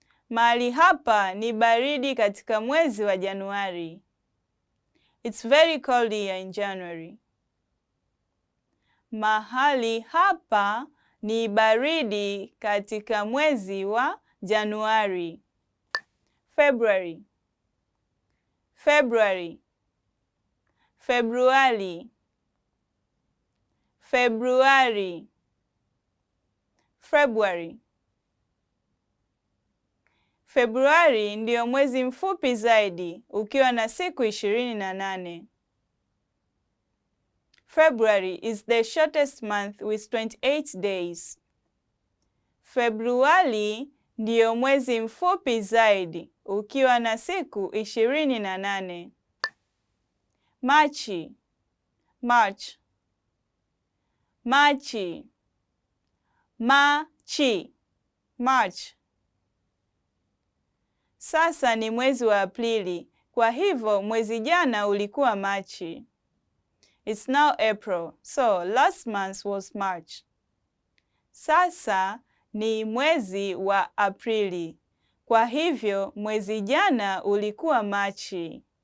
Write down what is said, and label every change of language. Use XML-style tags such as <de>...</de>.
<sw>Mahali hapa ni baridi katika mwezi wa Januari.</sw> <en>It's very cold here in January.</en> <sw>Mahali hapa ni baridi katika mwezi wa Januari.</sw> <en>February. February. February. February. February.</en> <sw>Februari ndio mwezi mfupi zaidi ukiwa na siku 28.</sw> <en>February is the shortest month with 28 days.</en> <sw>Februari ndio mwezi mfupi zaidi ukiwa na siku 28. Machi.</sw> <en>March.</en> <sw>Machi. Machi.</sw> <en>March.</en> <sw>Sasa ni mwezi wa Aprili, kwa hivyo mwezi jana ulikuwa Machi.</sw> <en>It's now April, so last month was March.</en> <sw>Sasa ni mwezi wa Aprili, kwa hivyo mwezi jana ulikuwa Machi.</sw>